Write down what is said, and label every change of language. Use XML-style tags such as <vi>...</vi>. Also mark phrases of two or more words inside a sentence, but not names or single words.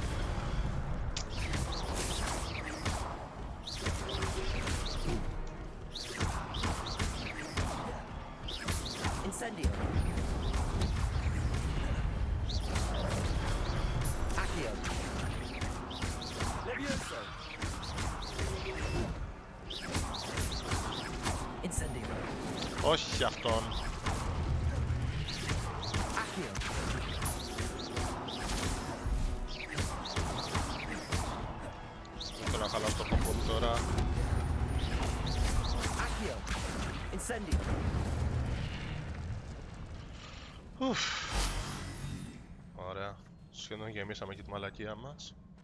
<el>Incendio. Accio. Leviosa. Incendio. Όχι αυτόν. Accio. Δεν θέλω να χαλάσω το κόμπο μου τώρα. Accio. Incendio. Ουφ. Ωραία. Σχεδόν γεμίσαμε και τη μαλακία μας.</el>